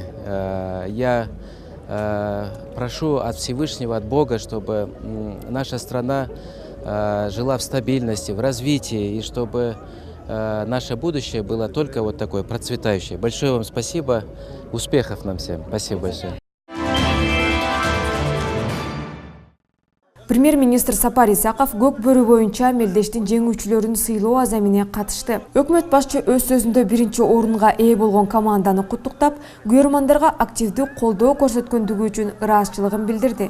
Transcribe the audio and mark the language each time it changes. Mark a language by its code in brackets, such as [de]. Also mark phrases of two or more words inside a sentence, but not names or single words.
[ru] Я прошу от Всевышнего, от Бога, чтобы наша страна жила в стабильности, в развитии, и чтобы наше будущее было только вот такое процветающее. Большое вам спасибо, успехов нам всем. Спасибо большое. [ky] Премьер-министр Сапар Исаков көк бөрү боюнча мелдештин жеңүүчүлөрүн сыйлоо азамине катышты. Өкмөт башчы өз сөзүндө 1-чи орунга ээ болгон команданы куттуктап, күйөрмандарга активдүү колдоо көрсөткөндүгү үчүн ыраазычылыгын билдирди.